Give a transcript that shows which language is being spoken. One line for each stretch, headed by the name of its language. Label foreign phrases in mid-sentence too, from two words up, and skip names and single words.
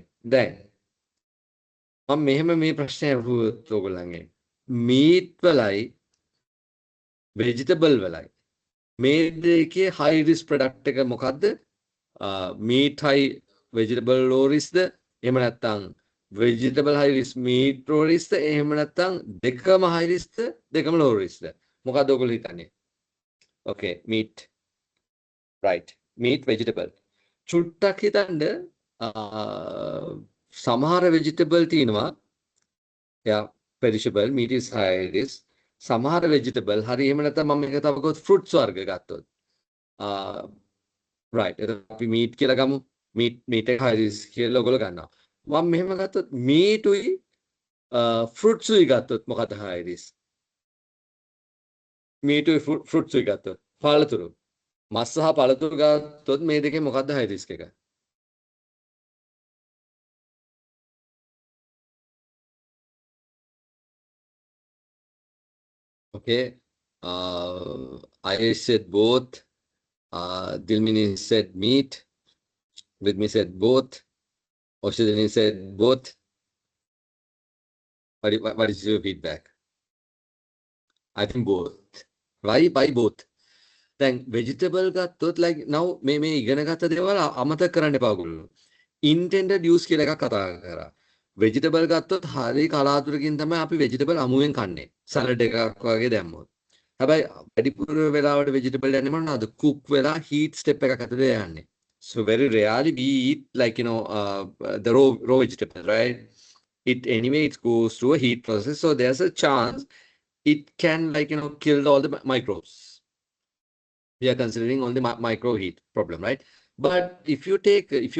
Sinhala: දැන් මම මෙහෙම මේ ප්‍රශ්නය අහුවොත් ඔයගොල්ලන්ගේ meat වලයි vegetable වලයි මේ දෙකේ
English: high risk product
Sinhala: එක මොකද්ද?
English: meat high vegetable low risk
Sinhala: ද එහෙම නැත්නම්
English: vegetable high risk meat low risk ද එහෙම නැත්නම් දෙකම high risk
Sinhala: ද දෙකම
English: low risk
Sinhala: ද මොකද්ද ඔයගොල්ලෝ හිතන්නේ?
English: okay meat right meat vegetable
Sinhala: චුට්ටක් හිතන්න සමහර vegetable තියෙනවා
English: yeah perishable meat is high risk
Sinhala: සමහර vegetable හරි එහෙම නැත්නම් මම මේක තව ගොත් fruits වර්ග ගත්තොත් right එතකොට අපි meat කියලා ගමු meat එක
English: high risk
Sinhala: කියලා ඔයගොල්ලෝ ගන්නවා මම මෙහෙම ගත්තොත් meat උයි fruits උයි ගත්තොත් මොකද
English: high risk meat
Sinhala: උයි fruits උයි ගත්තොත් පළතුරු මස් සහ පළතුරු ගත්තොත් මේ දෙකේ මොකද්ද
English: high risk එක okay I said both Dilmini said meat Vidmi said both Oshidini said both what is your feedback I think both why both
Sinhala: දැන් vegetable ගත්තොත්
English: like now
Sinhala: මේ ඉගෙන ගත්ත දේවල් අමතක කරන්න එපා ඔයගොල්ලෝ
English: intended use කියලා
Sinhala: එකක් කතා කරා vegetable ගත්තොත් හරි කලාතුරකින් තමයි අපි vegetable අමුවෙන් කන්නේ salad එකක් වගේ දැම්මොත් හැබැයි වැඩිපුර වෙලාවට vegetable යන්නේ මොනවාද cook වෙලා heat step එකක් ඇතුලේ යන්නේ
English: so very rarely we eat like the raw vegetable right it anyway it goes through a heat process so there's a chance it can like kill all the microbes we are considering only micro heat problem right but if you take